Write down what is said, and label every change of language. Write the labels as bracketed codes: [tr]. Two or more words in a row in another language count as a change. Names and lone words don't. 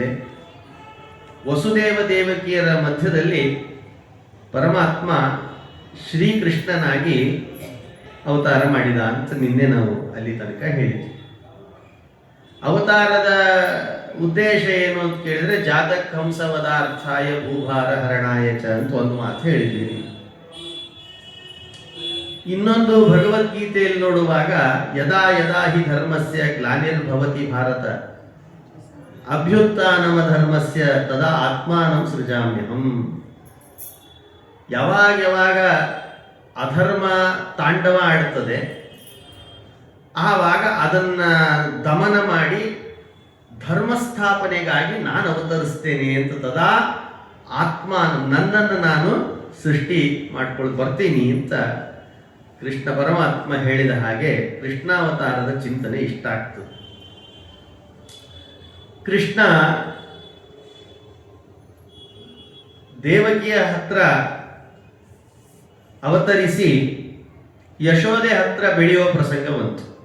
[kn] ವಸುದೇವ ದೇವಕಿಯರ ಮಧ್ಯದಲ್ಲಿ ಪರಮಾತ್ಮ ಶ್ರೀಕೃಷ್ಣನಾಗಿ ಅವತಾರ ಮಾಡಿದ ಅಂತ ನಿನ್ನೆ ನಾವು ಅಲ್ಲಿ ತನಕ ಹೇಳಿದ್ವಿ. ಅವತಾರದ ಉದ್ದೇಶ ಏನು ಅಂತ ಕೇಳಿದ್ರೆ [sa] ಜಾತಕ್ ಹಂಸವದಾರ್ಥಾಯ ಭೂಭಾರ ಹರಣಾಯ ಚ [kn] ಅಂತ ಒಂದು ಮಾತು ಹೇಳಿದ್ದೀನಿ. ಇನ್ನೊಂದು ಭಗವದ್ಗೀತೆಯಲ್ಲಿ ನೋಡುವಾಗ [sa] ಯದಾ ಯದಾ ಹಿ ಧರ್ಮಸ್ಯ ಗ್ಲಾನಿರ್ಭವತಿ ಭಾರತ ಅಭ್ಯುತ್ಥಾನಮ ಧರ್ಮಸ್ಯ ತದಾ ಆತ್ಮಾನಂ ಸೃಜಾಮ್ಯಹಂ. [kn] ಯಾವಾಗ ಅಧರ್ಮ ತಾಂಡವ ಆಡುತ್ತದೆ ಆವಾಗ ಅದನ್ನ ದಮನ ಮಾಡಿ ಧರ್ಮಸ್ಥಾಪನೆಗಾಗಿ ನಾನು ಅವತರಿಸ್ತೇನೆ ಅಂತ [sa] ತದಾ ಆತ್ಮಾನಂ [kn] ನನ್ನನ್ನು ನಾನು ಸೃಷ್ಟಿ ಮಾಡ್ಕೊಂಡು ಬರ್ತೀನಿ ಅಂತ ಕೃಷ್ಣ ಪರಮಾತ್ಮ ಹೇಳಿದ ಹಾಗೆ ಕೃಷ್ಣಾವತಾರದ ಚಿಂತನೆ ಇಷ್ಟ ಆಗ್ತದೆ. ಕೃಷ್ಣ ದೇವಕಿಯ ಹತ್ರ ಅವತರಿಸಿ ಯಶೋದೆ ಹತ್ರ ಬೆಳೆಯುವ ಪ್ರಸಂಗ ಬಂತು.